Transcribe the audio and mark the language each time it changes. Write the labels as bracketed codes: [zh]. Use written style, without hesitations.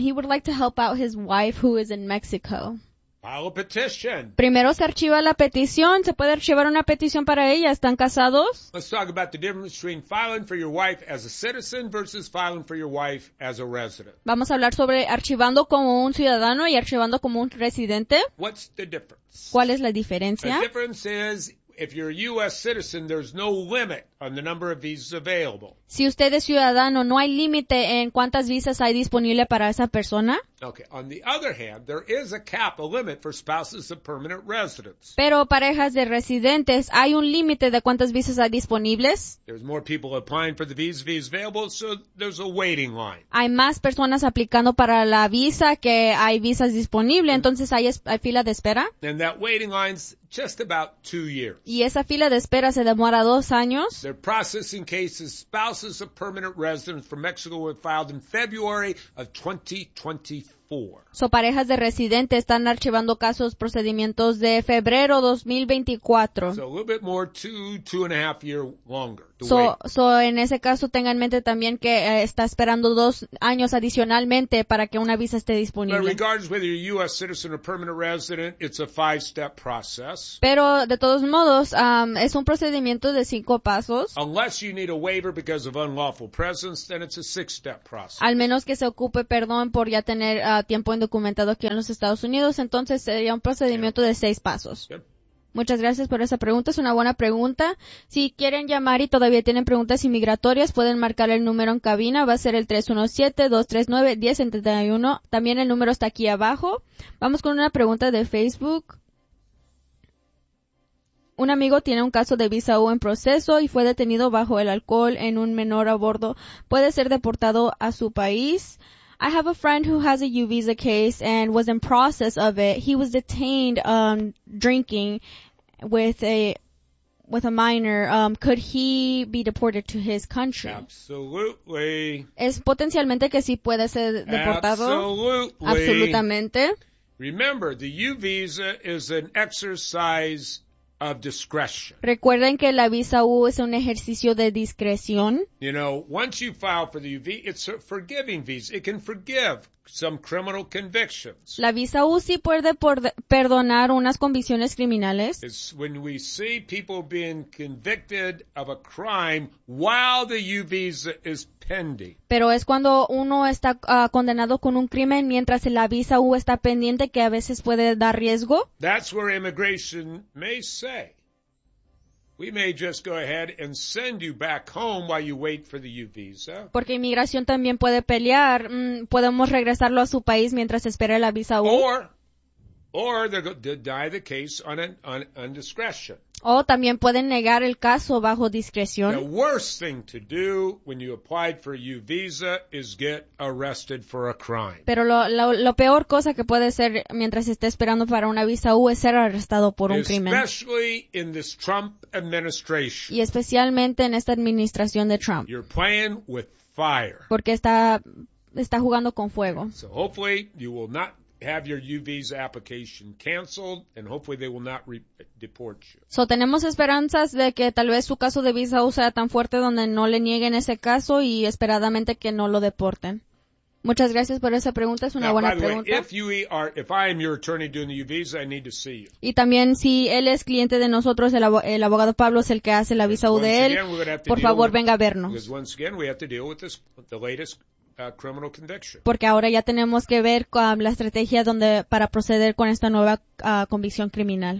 [en] He would like to help out his wife who is in Mexico. File a petition. [es] Primero se archiva la petición. ¿Se puede archivar una petición para ella? ¿Están casados? [en] Let's talk about the difference between filing for your wife as a citizen versus filing for your wife as a resident. [es] Vamos a hablar sobre archivando como un ciudadano y archivando como un residente. [en] What's the difference? [es] ¿Cuál es la diferencia? [en] The difference is, if you're a U.S. citizen, there's no limit on the number of visas available. [es] Si usted es ciudadano, no hay límite en cuántas visas hay disponible para esa persona. [en] Okay. On the other hand, there is a cap, a limit for spouses of permanent residents. [es] Pero parejas de residentes, ¿hay un límite de cuántas visas hay disponibles? [en] There's more people applying for the visas available, so there's a waiting line. [es] Hay más personas aplicando para la visa que hay visas disponibles, entonces hay fila de espera. [en] And that waiting line's just about 2 years. [es] Y esa fila de espera se demora 2 años. [en] They're processing cases. Spouses of permanent residents from Mexico were filed in February of 2024. [es] So parejas de residentes están archivando casos, procedimientos de febrero 2024. [en] So a little bit more, two and a half years longer. [es] So en ese caso tenga en mente también que está esperando 2 años adicionalmente para que una visa esté disponible. [en] But regardless whether you're a U.S. citizen or permanent resident, it's a 5-step process. [es] Pero de todos modos, es un procedimiento de 5 pasos. [en] Unless you need a waiver because of unlawful presence, then it's a 6-step process. [es] Al menos que se ocupe perdón por ya tener tiempo indocumentado aquí en los Estados Unidos, entonces sería un procedimiento de 6 pasos. Yep. Muchas gracias por esa pregunta. Es una buena pregunta. Si quieren llamar y todavía tienen preguntas inmigratorias, pueden marcar el número en cabina. Va a ser el 317-239-1071. También el número está aquí abajo. Vamos con una pregunta de Facebook. Un amigo tiene un caso de visa U en proceso y fue detenido bajo el alcohol en un menor a bordo. ¿Puede ser deportado a su país? [en] I have a friend who has a U visa case and was in process of it. He was detained drinking with a minor. Could he be deported to his country? Absolutely. [es] Es potencialmente que sí puede ser deportado. [en] Absolutely. [es] Absolutamente. [en] Remember, the U visa is an exercise of discretion. [es] Recuerden que la visa U es un ejercicio de discreción. [en] You know, once you file for the UV, it's a forgiving visa. It can forgive some criminal convictions. [es] La visa U sí puede perdonar unas convicciones criminales. [en] It's when we see people being convicted of a crime while the U visa is pending. [es] Pero es cuando uno está condenado con un crimen mientras la visa U está pendiente, que a veces puede dar riesgo. [en] That's where immigration may say, We may just go ahead and send you back home while you wait for the U visa. [es] Porque inmigración también puede pelear. Podemos regresarlo a su país mientras espera la visa U. [en] Or they'll deny the case on discretion. [es] O también pueden negar el caso bajo discreción. [en] The worst thing to do when you applied for a U visa is get arrested for a crime. [es] Pero lo peor cosa que puede ser mientras esté esperando para una visa U es ser arrestado por un crimen. [en] Especially in this Trump administration. [es] Y especialmente en esta administración de Trump. [en] You're playing with fire. [es] Porque está jugando con fuego. [en] So hopefully you will not have your U visa application canceled, and hopefully they will not deport you. [es] So tenemos esperanzas de que tal vez su caso de visa U sea tan fuerte donde no le nieguen ese caso y esperadamente que no lo deporten. Muchas gracias por esa pregunta, es una buena pregunta. [en] If I am your attorney doing the U visa, I need to see you. [es] Y también si él es cliente de nosotros, el abogado Pablo es el que hace la visa U de él, por favor venga a vernos. [en] Because once again, we have to deal with this, the latest criminal conviction. [es] Porque ahora ya tenemos que ver la estrategia donde para proceder con esta nueva convicción criminal.